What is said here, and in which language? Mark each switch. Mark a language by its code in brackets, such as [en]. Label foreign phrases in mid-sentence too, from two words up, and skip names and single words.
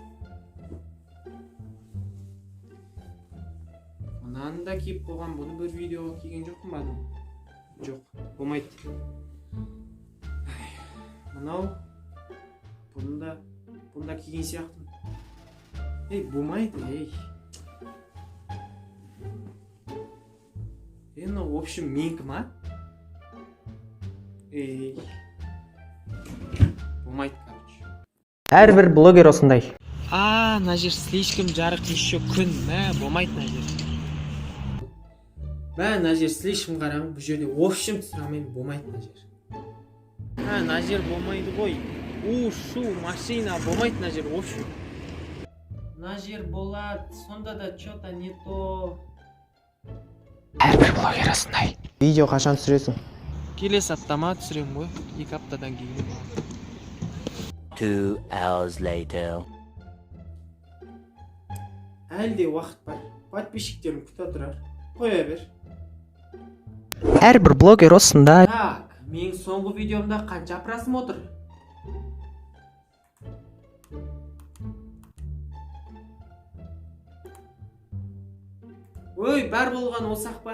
[kk] Мынаны да киіп қойғам. Бұны бір видеоға киген жоқпын ба? Жоқ, болмайды. Мынау, бұнда киген сияқтымын. Ей, болмайды, [ru] ей. Ну, в общем, [kk] менікі ма? Ей. Болмайды, короче. Әрбір блогер осындай. Мына жер слишком жарық, еще күн. Болмайды мына жер. Мына жер слишком қараңғы, бұл жерде [ru] в общем [kk] түсірамайын, болмайды мына жер. Мына жер болмайды ғой. Шу, машина, болмайды мына жер, [ru] в общем. [kk] Мына жер болады, сонда да [ru] что-то не то. [kk] Әрбір блогер осындай. Видео қашан түсіресің? Келесі аптама түсірем ғой, 2 аптадан кейін. [en] 2 hours later. [kk] Әлде уақыт бар. Подписчиктерім күтіп тұрар. Қоя бер. Әрбір блогер осындай. Так, менің соңғы видеомда қанша просмотр отыр? Ой, бар болған осақ па?